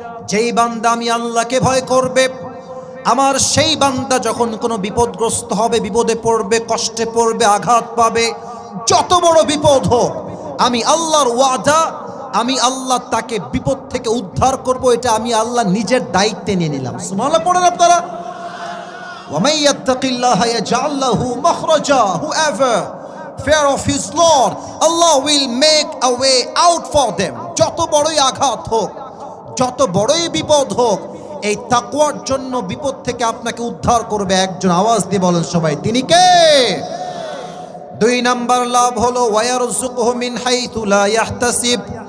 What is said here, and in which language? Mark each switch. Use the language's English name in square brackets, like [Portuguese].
[Bangla] যেই বান্দা আমি আল্লাহকে ভয় করবে, আমার সেই বান্দা যখন কোনো বিপদগ্রস্ত হবে, বিপদে পড়বে, কষ্টে পড়বে, আঘাত পাবে, যত বড় বিপদ হোক, আমি আল্লাহর ওয়াদা, আমি আল্লাহ তাকে বিপদ থেকে উদ্ধার করব। এটা আমি আল্লাহ নিজের দায়িত্বে নিয়ে নিলাম। সুবহানাল্লাহ পড়েন আপনারা। [Arabic] ওয়া মাইয়াত্তাকিল্লাহা ইয়াজআল লাহু মাখরাজা, [English] whoever fear of his Lord, Allah will make a way out for them. [Bangla] যত বড়ই আঘাত হোক, যত বড়ই বিপদ হোক, এই তাকওয়ার জন্য বিপদ থেকে আপনাকে উদ্ধার করবে একজন। আওয়াজ দিয়ে বলেন সবাই, তিনি কে? 2 নাম্বার লাভ হলো [Arabic] ওয়ায়ারযুকুহু মিন হাইথু লা ইয়াহতাসিব।